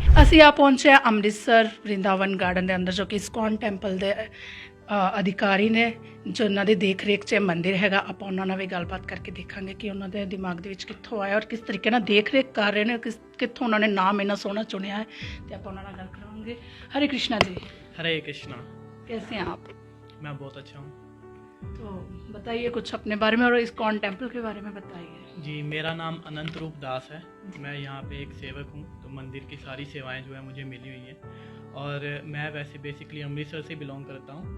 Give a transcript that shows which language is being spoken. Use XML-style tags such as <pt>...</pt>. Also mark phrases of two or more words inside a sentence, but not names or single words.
<pa>ਅਸੀਂ ਆ ਪਹੁੰਚੇ ਅੰਮ੍ਰਿਤਸਰ ਵਰਿੰਦਾਵਨ ਗਾਰਡਨ ਦੇ ਅੰਦਰ, ਜੋ ਕਿ ਇਸਕॉन ਟੈਂਪਲ ਦੇ ਅਧਿਕਾਰੀ ਨੇ, ਜੋ ਉਹਨਾਂ ਦੇ ਦੇਖ ਰੇਖ 'ਚ ਮੰਦਿਰ ਹੈਗਾ। ਆਪਾਂ ਉਹਨਾਂ ਨਾਲ ਵੀ ਗੱਲਬਾਤ ਕਰਕੇ ਦੇਖਾਂਗੇ ਕਿ ਉਹਨਾਂ ਦੇ ਦਿਮਾਗ ਦੇ ਵਿੱਚ ਕਿੱਥੋਂ ਆਇਆ ਔਰ ਕਿਸ ਤਰੀਕੇ ਨਾਲ ਦੇਖ ਰੇਖ ਕਰ ਰਹੇ ਨੇ, ਕਿੱਥੋਂ ਉਹਨਾਂ ਨੇ ਨਾਮ ਇੰਨਾ ਸੋਹਣਾ ਚੁਣਿਆ ਹੈ। ਤੇ ਆਪਾਂ ਉਹਨਾਂ ਨਾਲ ਗੱਲ ਕਰਾਂਗੇ।</pa> <hi>हरे कृष्णा जी। हरे कृष्णा। कैसे हैं आप? मैं बहुत अच्छा हूँ। तो बताइए कुछ अपने बारे में और इस्कॉन टेम्पल के बारे में बताइए। जी, मेरा नाम अनंत रूप दास है। मैं यहाँ पे एक सेवक हूँ। तो मंदिर की सारी सेवाएं जो है मुझे मिली हुई हैं और मैं वैसे बेसिकली अमृतसर से बिलोंग करता हूँ।</hi>